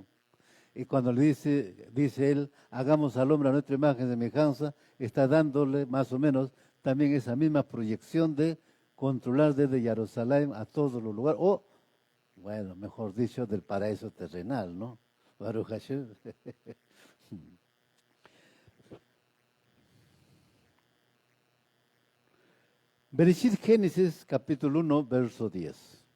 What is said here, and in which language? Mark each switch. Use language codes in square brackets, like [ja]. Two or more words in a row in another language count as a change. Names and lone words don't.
[es] Y cuando le dice él, hagamos al hombre a nuestra imagen y semejanza, está dándole más o menos también esa misma proyección de controlar desde Jerusalén a todos los lugares, o, bueno, mejor dicho, del paraíso terrenal, ¿no? [he] ברוך השם. [es] Bereshit Génesis, capítulo 1, verso 10.